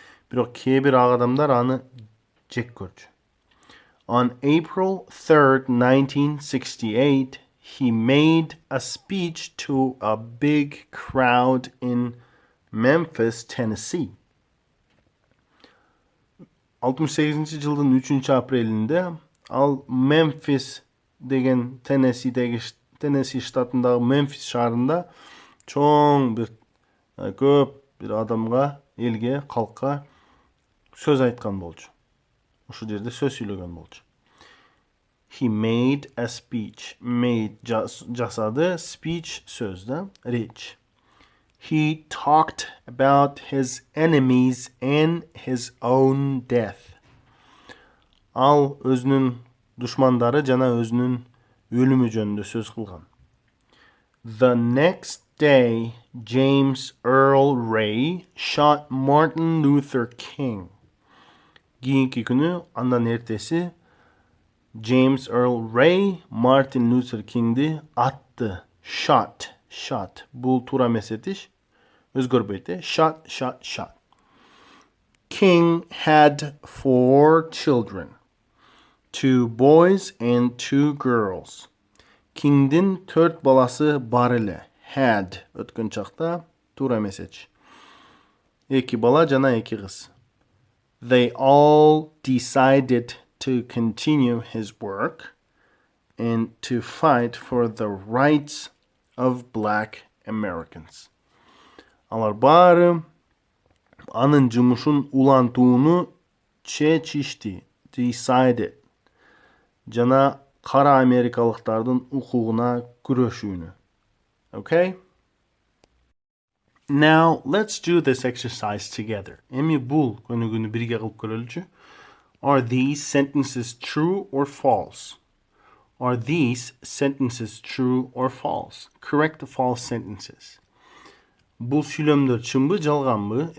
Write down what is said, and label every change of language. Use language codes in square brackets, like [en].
[ky] Бирок кээ бир ак адамдар аны жек көрчү. [en] On April 3rd, 1968, he made a speech to a big crowd in Memphis, Tennessee. [ky] 68-жылдын 3-апрелинде ал Memphis деген Tennessee штатындагы Memphis шаарында чоң бир көп бир адамга, элге, калкка сөз айткан болчу. Ошол жерде сөз сүйлөгөн болчу. [en] He made a speech. [ky] Жасады, speech сөз да, reach. [en] He talked about his enemies and his own death. [ky] Ал өзүнүн душмандары жана өзүнүн өлүмү жөнүндө сөз кылган. [en] The next day, James Earl Ray shot Martin Luther King. [ky] Кийинки күнү, андан эртеси, James Earl Ray Martin Luther King'ди атты. Shot. Бул туура эмес этиш. Өзгөрбөйт. [en] Shot. King had 4 children. 2 boys and 2 girls. [ky] King'din 4 баласы бар эле. [en] Had. [ky] Өткөн чакта туура эмес этиш. 2 бала жана 2 кыз. [en] They all decided to continue his work and to fight for the rights of black Americans. [ky] Алар баары анын жумушун улантууну чечишти, decided, жана кара америкалыктардын укугуна күрөшүүнү. [en] Okay? Now, let's do this exercise together. [ky] Эми бул өнүгүүнү бирге кылып көрөлүчү. [en] Are these sentences true or false? Are these sentences true or false? Correct the false sentences. [ky] Бул сүйлөмдөр чынбы, жалганбы?